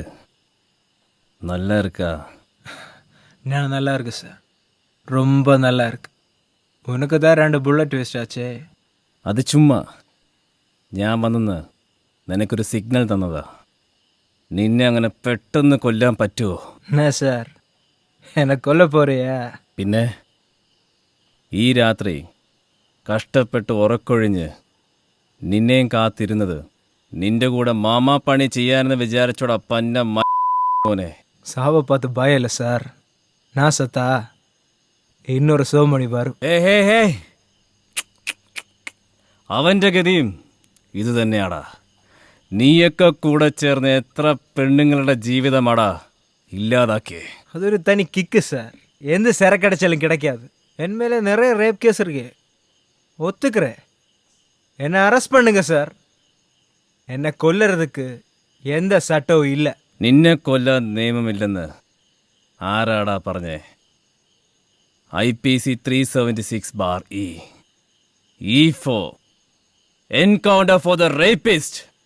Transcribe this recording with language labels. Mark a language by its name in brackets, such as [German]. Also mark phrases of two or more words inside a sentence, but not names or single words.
[Tamil] நல்லா இருக்கா? நான் நல்லா இருக்கு சார், ரொம்ப நல்லா இருக்கு. உனக்கு தான் 2 [English] bullet waste [Tamil] ആച്ചേ. [Malayalam] അത് ചുമ്മാ ഞാൻ വന്നെന്ന് നിനക്കൊരു സിഗ്നൽ തന്നതാ. നിന്നെ അങ്ങനെ പെട്ടെന്ന് കൊല്ലാൻ പറ്റുമോ? [Tamil] என்ன சார் என்னை கொல்ல போறியா? [Malayalam] പിന്നെ ഈ രാത്രി കഷ്ടപ്പെട്ട് ഉറക്കൊഴിഞ്ഞ് നിന്നെയും കാത്തിരുന്നത് നിന്റെ കൂടെ മാമാപ്പണി ചെയ്യാനെന്ന് വിചാരിച്ചോടാ പന്ന മോനെ. [Tamil] சாவை பார்த்து பயம் இல்லை சார். நான் சத்தா இன்னொரு சிவமணி வரும். [Malayalam] ഹേ അവൻ്റെ ഗതിയും ഇത് തന്നെയാടാ. നീയൊക്കെ കൂടെ ചേർന്ന് എത്ര പെണ്ണുങ്ങളുടെ ജീവിതമാടാ ഇല്ലാതാക്കിയേ. [Tamil] அது ஒரு தனி கிக்கு சார். எந்த சரக்கு கிடைச்சாலும் கிடைக்காது. என் மேலே நிறைய ரேப் கேஸ் இருக்கு, ஒத்துக்கிறேன். என்னை அரெஸ்ட் பண்ணுங்க சார். என்னை கொல்லுறதுக்கு எந்த சட்டமும் இல்ல. [Malayalam] നിന്നെ കൊല്ലാൻ നിയമമില്ലെന്ന് ആരാടാ പറഞ്ഞേ? [English] IPC 376(e) E4 encounter for the rapist.